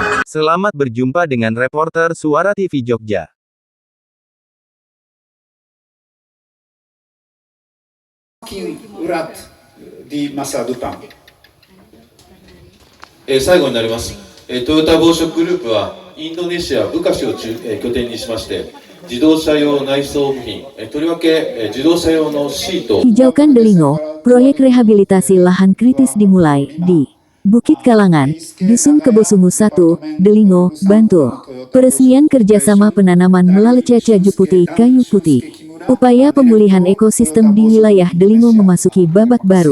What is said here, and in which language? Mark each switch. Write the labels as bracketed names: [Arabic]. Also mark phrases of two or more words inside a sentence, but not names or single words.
[Indonesian] Selamat berjumpa dengan reporter Suara TV Jogja. Urat di masa depan. [Japanese] 最後になります。トヨタ紡織グループはインドネシア・ブカシを拠点にしまして自動車用内装部品、とりわけ自動車用のシート。 [Indonesian] Hijaukan Delingo, proyek rehabilitasi lahan kritis dimulai di Bukit Kalangan, Dusun Kebosungu 1, Delingo, Bantul. Peresmian kerjasama penanaman Melalecaca Putih Kayu Putih. Upaya pemulihan ekosistem di wilayah Delingo memasuki babak baru.